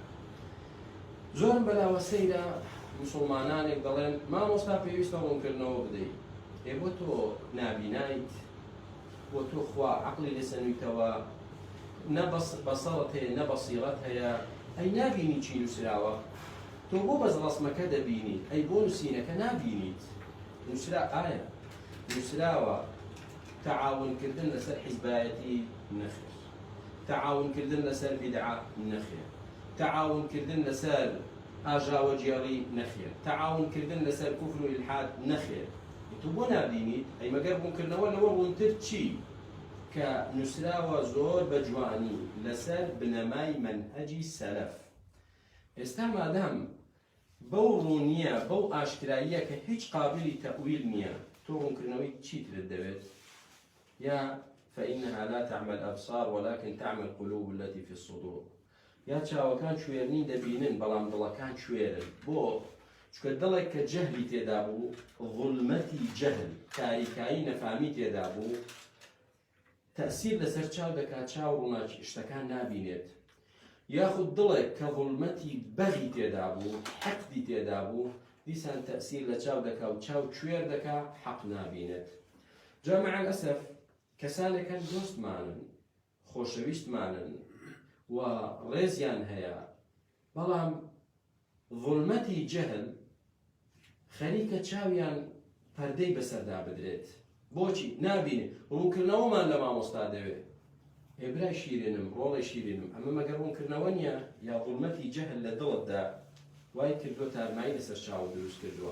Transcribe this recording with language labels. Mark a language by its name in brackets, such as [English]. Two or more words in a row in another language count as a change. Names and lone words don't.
[Central Kurdish] زۆرم بەلاوە سەیرە مسلمانانێک دەڵێن مامۆستا پێویستە ڕوونکردنەوە بدەیت، بۆ تۆ نابینایت، بۆ تۆ خوا عەقڵی لێسەنوویتەوە، نە بەسەڵت هەیە نە بەسیرەت هەیە، ئەی نابینی چی نووسراوە، تۆ بۆ بەس ڕەسمەکە دەبینیت، ئەی بۆ نووسینەکە نابینیت. نووسرا ئایا نووسراوە تەعاونکردن لەسەر حیزبایەتی؟ نەخێر. تعاون كردن لسر بدعة نخير، تعاون كردن لسر ئاژا وەجێڕی نەخێر، تعاون كردن لسر كفر وإلحاد نەخێر. تو بۆ نابینیت ئەی مەگەر بوونکردنەوە لەوە ڕوونتر چی کە نووسراوە زۆر بە جوانی لەسەر بنەمای مەنهەجی سەلەف. ئێستا مادام بەو ڕوونیە بەو ئاشکراییە کە هیچ قابلی تەئویل نییە، تۆ ڕوونکردنەوەی چیترت دەوێت؟ [Arabic] یا فإنها لا تعمى الأبصار ولكن تعمى القلوب التي في الصدور. [Central Kurdish] یا چاوەکان شوێرنی دەبینن بەڵام دڵەکان شوێرن. بۆ چکە دڵێک کە جەهلی تێدا بوو، ظولمەتی جەهل، تاریکایی نەفامی تێدا بوو، تەئسیر لەسەر چاو دەکات، چاو ڕووناکی شتەکان نابینێت. یاخود دڵێک کە ظولمەتی بەغی تێدا بوو، حەقدی تێدا بوو، دیسان تەئسیر لە چاو دەکات و چاو کوێر دەکات، حەق نابینێت. جا [Arabic] مع الأسف [Central Kurdish] کەسانێکن دۆستمانن، خۆشەویستمانن و ڕێزیان هەیە، بەڵام ظولمەتی جەهل خەریکە چاویان پەردەی بەسەردا بدرێت. بۆچی؟ نابینێت. ڕوونکردنەوەمان لە مامۆستا دەوێت. هێبرای شیرینم، ڕۆڵی شیرینم، ئەمە مەگەر ڕوونکردنەوە نییە یا ظولمەتی جەهل لە دڵتدا وای کردووە تارمایی لەسەر چاو دروست کردووە.